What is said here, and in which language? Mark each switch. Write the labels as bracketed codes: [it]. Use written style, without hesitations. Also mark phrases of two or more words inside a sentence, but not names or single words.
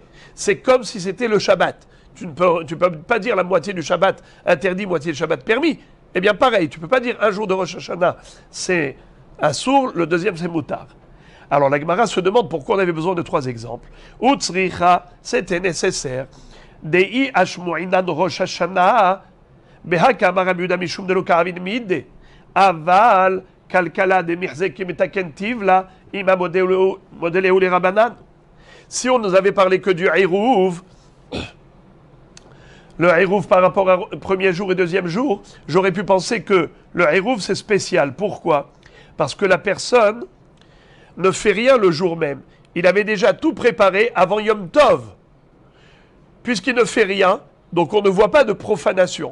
[fr] C'est comme si c'était le Shabbat. Tu ne peux pas dire la moitié du Shabbat interdit, moitié du Shabbat permis. Eh bien pareil, tu ne peux pas dire un jour de Rosh Hashanah, c'est Assour, le deuxième c'est Moutar. Alors la Gemara se demande pourquoi on avait besoin de 3 exemples. Utsricha, c'était nécessaire. [arc] Dei Ashmu'inan Rosh Hashanah, Behaka Rabbi Yehuda Mishum de Lokaravin Mide, Aval, Kalkala de Mirzeki Metakentivla, Ima Modeleu les Rabanan. [fr] Si on nous avait parlé que du Hérouv, le Hérouv par rapport au premier jour et deuxième jour, j'aurais pu penser que le Hérouv c'est spécial. Pourquoi? Parce que la personne ne fait rien le jour même. Il avait déjà tout préparé avant Yom Tov. Puisqu'il ne fait rien, donc on ne voit pas de profanation.